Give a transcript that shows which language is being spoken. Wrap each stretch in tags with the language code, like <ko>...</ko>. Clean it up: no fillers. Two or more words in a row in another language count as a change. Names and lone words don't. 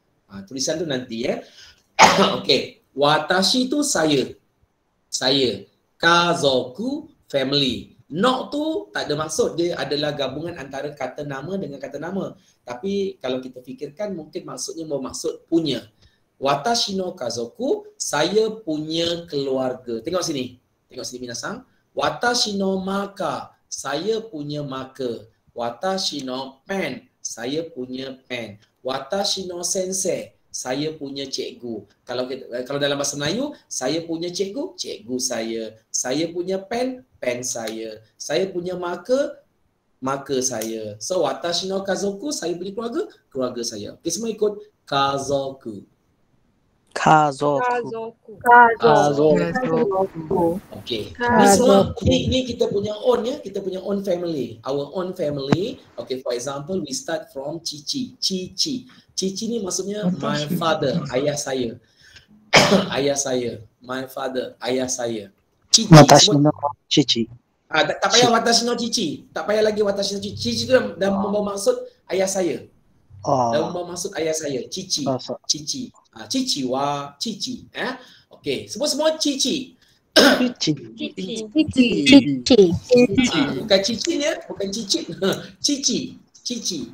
<ms>Tulisan tu nanti ya. Okey, watashi tu saya. Saya. Kazoku family. No tu tak ada maksud, dia adalah gabungan antara kata nama dengan kata nama. Tapi kalau kita fikirkan mungkin maksudnya bermaksud punya.</ms> <ja>私の家族,</ja> <ms>saya punya keluarga. Tengok sini. Tengok sini minasang.</ms> <ja>私のマカ,</ja> <ms>saya punya maka.</ms> <ja>私のペン,</ja> <ms>saya punya pen.</ms> <ja>私の先生,</ja> <ms>saya punya cikgu. Kalau dalam bahasa Melayu, saya punya cikgu, cikgu saya. Saya punya pen, pen saya. Saya punya maka, maka saya. So</ms> <ja>私の家族,</ja> <ms>saya punya keluarga, keluarga saya. Okey, semua ikut kazoku. Kazoku. Okey. Ni semua ni kita punya own ya, kita punya</ms> <en>own family. Our own family. Okay, for example, we start from Cici. Cici. Cici ni maksudnya my father,</en> <ms>ayah saya. Ayah saya.</ms> <en>My father,</en> <ms>ayah saya. Cici.</ms> <ja>私の父.</ja> <ms>Tak payah</ms> <ja>私の父.</ja> <ms>Tak payah lagi</ms> <ja>私の父.</ja> <ms>Cici tu dah membawa maksud ayah saya. Dah membawa maksud ayah saya.</ms> <ja>父。父。父は父.</ja> <ms>Okey, semua Cici. Cici. Bukan cicin ya, bukan cicit. Cici. Cici.</ms>